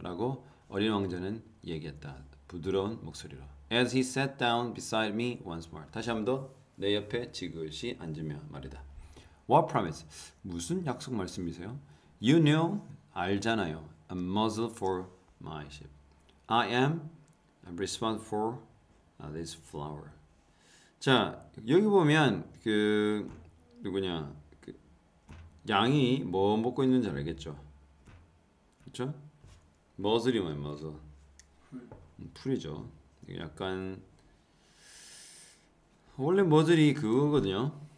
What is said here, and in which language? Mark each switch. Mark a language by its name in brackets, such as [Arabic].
[Korean] 라고 어린 왕자는 얘기했다. 부드러운 목소리로. [English] As he sat down beside me once more. [Korean] 다시 한 번 더 내 옆에 지그시 앉으며 말이다. [English] What promise? [Korean] 무슨 약속 말씀이세요? [English] You know, [Korean] 알잖아요. [English] A muzzle for my ship. I am responsible for this flower. [Korean] 자, 여기 보면 누구냐? 양이 뭐 먹고 있는지 알겠죠? 그렇죠? 머슬이 뭐예요? 머슬. 풀이죠. 약간 원래 머슬이 그거거든요.